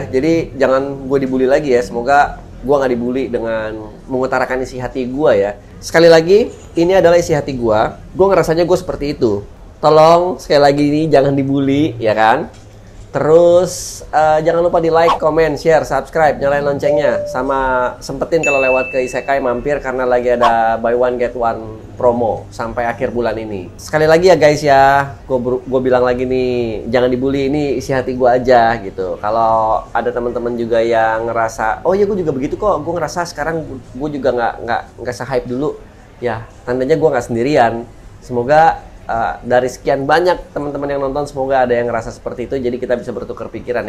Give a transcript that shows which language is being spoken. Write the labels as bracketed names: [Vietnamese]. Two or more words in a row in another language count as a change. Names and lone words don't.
[Indonesian] Jadi jangan gue dibully lagi ya. Semoga gue nggak dibully dengan mengutarakan isi hati gue ya. Sekali lagi, ini adalah isi hati gue. Gue ngerasanya gue seperti itu. Tolong sekali lagi ini jangan dibully ya kan. Terus jangan lupa di [English] like, comment, share, subscribe, [Indonesian] nyalain loncengnya. Sama sempetin kalau lewat ke Isekai mampir karena lagi ada [English] buy one get one promo [Indonesian] sampai akhir bulan ini. Sekali lagi ya guys ya, gue bilang lagi nih, jangan dibully, ini isi hati gue aja gitu. Kalau ada teman-teman juga yang ngerasa, oh ya gue juga begitu kok, gue ngerasa sekarang gue juga nggak se-hype dulu. Ya tandanya gue nggak sendirian. Semoga dari sekian banyak teman-teman yang nonton, semoga ada yang ngerasa seperti itu, jadi kita bisa bertukar pikiran ya.